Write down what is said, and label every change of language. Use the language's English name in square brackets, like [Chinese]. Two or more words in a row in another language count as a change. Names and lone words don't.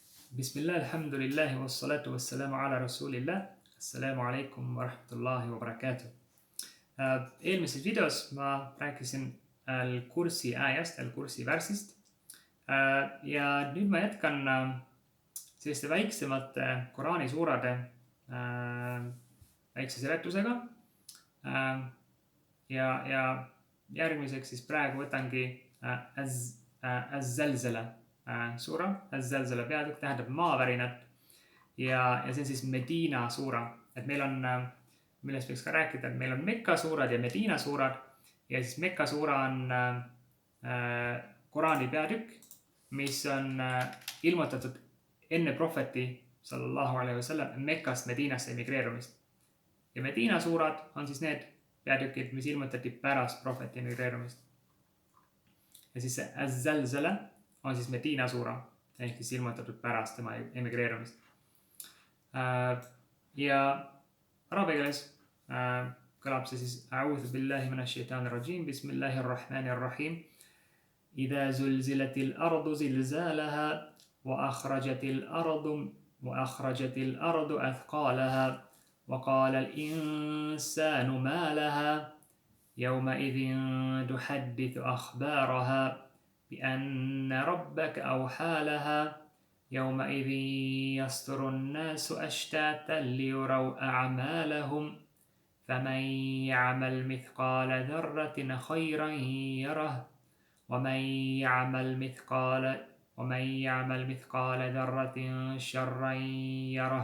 [Arabic] بسم الله، الحمد لله والصلاة والسلام على رسول الله. السلام عليكم ورحمة الله وبركاته. [Estonian] Eelmises videos ma rääkisin Al-Kursi ajast, Al-Kursi värsist. Ja nüüd ma jätkan selliste väiksemate Koraani suurade väikse seletusega. Ja järgmiseks siis praegu võtangi Az-Zalzala suura. Az-Zalzala peatükk tähendab maavärinat ja see on siis Medina suura. Et meil on, millest võiks ka rääkida, et meil on Mekka suurad ja Medina suurad ja siis Mekka suura on Koraani peatükk, mis on ilmutatud enne prohveti [Arabic] صلى الله عليه وسلم [Estonian] Mekkast Medinasse emigreerumist. Ja Medina suurad on siis need peatükid, mis ilmutati pärast prohveti emigreerumist. Ja siis see Az-Zalzala on siis Medina suura, ehk siis ilmutatud pärast tema emigreerumist. Ja arabi keeles kõlab see siis [Arabic] أعوذ بالله من الشيطان الرجيم، بسم الله الرحمن الرحيم. إذا زلزلت الأرض زلزالها وأخرجت الأرض أثقالها و قال الإنسان ما لها يومئذ تحدث أخبارها بأن ربك أوحى لها يومئذ يصدر الناس أشتاتا ليروا أعمالهم فمن يعمل مثقال ذرة خيرا يره ومن يعمل مثقال ذرة شرا يره.